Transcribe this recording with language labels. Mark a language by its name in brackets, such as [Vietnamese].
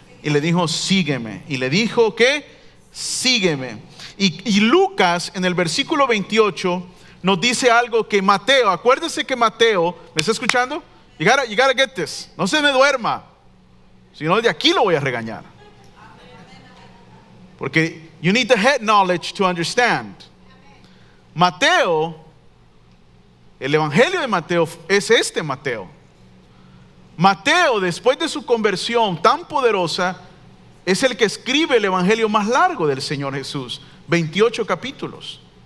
[Spanish] Y le dijo sígueme. Y le dijo ¿qué? Sígueme. Y Lucas en el versículo 28 nos dice algo que Mateo, acuérdese que Mateo, ¿me está escuchando? [English] You gotta get this. [Spanish] No se me duerma, si no de aquí lo voy a regañar. [English] Porque you need the head knowledge to understand. [Spanish] Mateo, el evangelio de Mateo es este Mateo. Mateo, después de su conversión tan poderosa, es el que escribe el evangelio más largo del Señor Jesús, 28 capítulos.